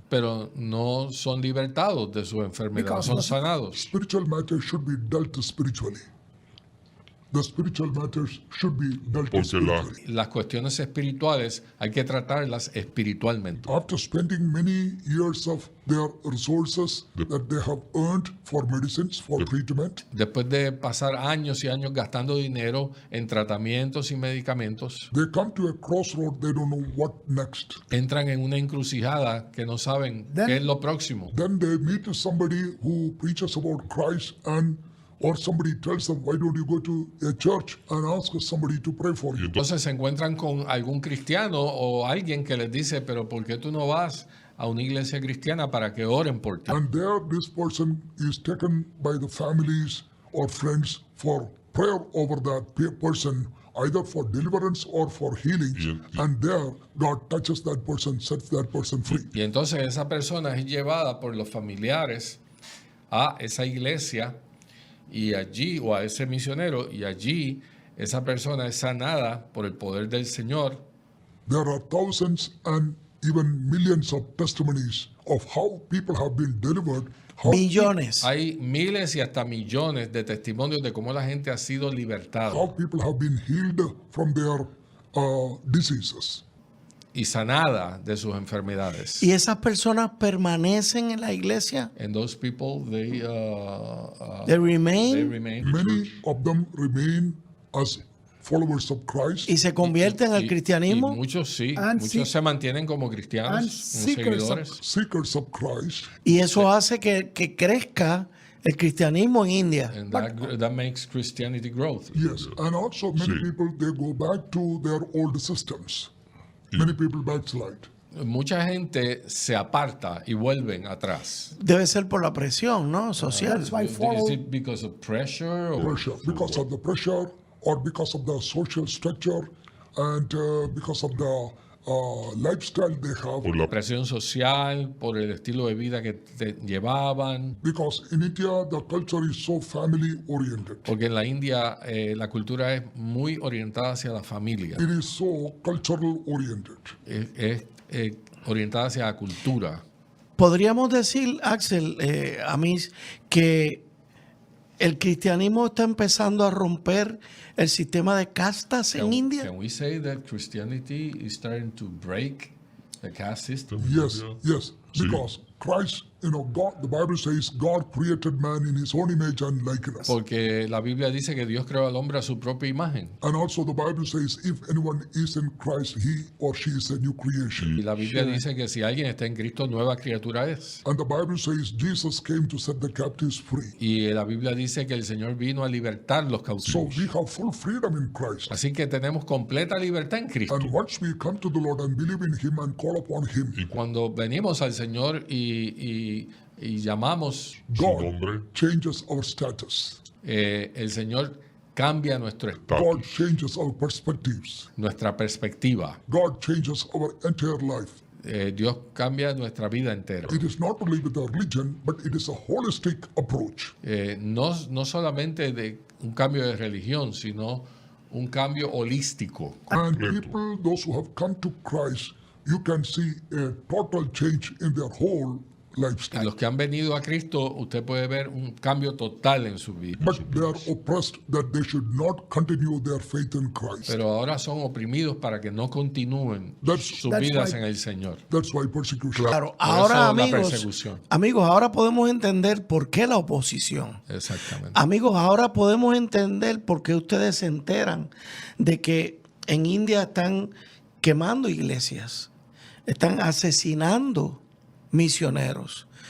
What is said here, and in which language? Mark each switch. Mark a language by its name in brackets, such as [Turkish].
[Spanish] pero no son libertados de su enfermedad, son sanados. [English] Spiritual matters should be dealt spiritually. The spiritual matters should be dealt spiritually. [Spanish] Las cuestiones espirituales hay que tratarlas espiritualmente. [English] After spending many years of their resources that they have earned for medicines, for treatment, [Spanish] Después de pasar años y años gastando dinero en tratamientos y medicamentos, [English] they come to a crossroad, they don't know what next. [Spanish] entran en una encrucijada que no saben qué es lo próximo. [English] Then they meet somebody who preaches about Christ or somebody tells them, why don't you go to a church and ask somebody to pray for you? [Spanish] Entonces se encuentran con algún cristiano o alguien que les dice, pero ¿por qué tú no vas a una iglesia cristiana para que oren por ti? [English] And there this person is taken by the families or friends for prayer over that person, either for deliverance or for healing. And there God touches that person, sets that person free. [Spanish] Y entonces esa persona es llevada por los familiares a esa iglesia y allí, o a ese misionero, y allí esa persona es sanada por el poder del Señor. [English] There are thousands and even millions of testimonies of how people have been delivered. [Spanish] Millones. Hay miles y hasta millones de testimonios de cómo la gente ha sido libertada [English] How people have been healed from their diseases. [Spanish] y sanada de sus enfermedades. ¿Y esas personas permanecen en la iglesia? [English] And those people, they They remain Many of them remain as followers of Christ. [Spanish] y se convierten al y cristianismo. muchos sí, [English] And [Spanish] muchos se mantienen como cristianos, [English] and [Spanish] como [English] seekers of- [Spanish] seguidores. [English] Seekers of Christ. [Spanish] Y eso hace que crezca el cristianismo en India. [English] And that makes Christianity growth. Yes, and also many people, they go back to their old systems. Many people backslide. [Spanish] Mucha gente se aparta y vuelven atrás. Debe ser por la presión, ¿no? Social. [English] Is it because of pressure? Or Pressure, because of the pressure or because of the social structure and because of the lifestyle they have. [Spanish] Por la presión social, por el estilo de vida que llevaban? [English] Because in India, the culture is so family oriented. [Spanish] Porque en la India la cultura es muy orientada hacia la familia. [English] It is so cultural oriented. [Spanish] Es orientada hacia la cultura. Podríamos decir, Axel, a mí, que el cristianismo está empezando a romper el sistema de castas en India. [English] Can we say that Christianity is starting to break the caste system? Yes, yes, [Spanish] Sí. [English] because Christ, God, the Bible says God created man in his own image and likeness. [Spanish] Porque la Biblia dice que Dios creó al hombre a su propia imagen. [English] And also the Bible says if anyone is in Christ, he or she is a new creation. [Spanish] Y la Biblia dice que si alguien está en Cristo, nueva criatura es. [English] And the Bible says Jesus came to set the captives free. [Spanish] Y la Biblia dice que el Señor vino a libertar los [English] So [Spanish] cautivos. [English] we have full freedom in Christ. [Spanish] Así que tenemos completa libertad en Cristo. [English] And once we come to the Lord and believe in him and call upon him, [Spanish] Cuando venimos al Señor y llamamos, [English] God [Spanish] nombre. [English] changes our status. [Spanish] el Señor cambia [English] God changes our perspectives. [Spanish] nuestra perspectiva. [English] God changes our entire life. [Spanish] Dios cambia nuestra vida entera. [English] It is not only with our religion, but it is a holistic approach. [Spanish] No solamente de un cambio de religión, sino un cambio holístico. [English] And people, those who have come to Christ, you can see a total change in their whole lifestyle. [Spanish] Los que han venido a Cristo, usted puede ver un cambio total en su vida. [English] But they are oppressed that they should not continue their faith in Christ. [Spanish] Pero ahora son oprimidos para que no continúen sus vidas en el Señor. [English] That's why persecution. [Spanish] Claro, Por ahora eso la amigos, persecución. ahora podemos entender por qué la oposición. Exactamente. Amigos, ahora podemos entender por qué ustedes se enteran de que en India están quemando iglesias, están asesinando misioneros.